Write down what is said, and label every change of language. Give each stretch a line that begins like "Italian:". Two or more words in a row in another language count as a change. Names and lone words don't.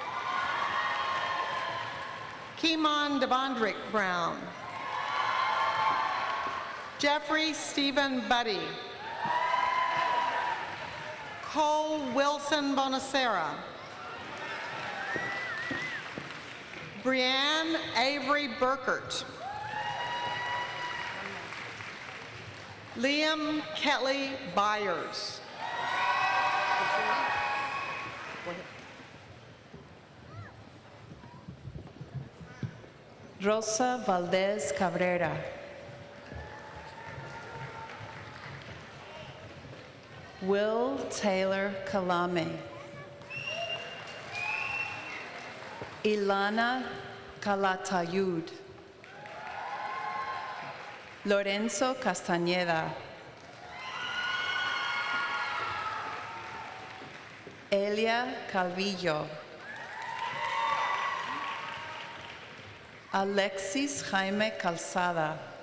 English: Kimon Devondrick Brown. Jeffrey Stephen Buddy. Cole Wilson Bonacera. Brianne Avery Burkert. Liam Kelly Byers. Rosa Valdez Cabrera. Will Taylor Kalame. Ilana Calatayud. Lorenzo Castañeda. Elia Calvillo. Alexis Jaime Calzada.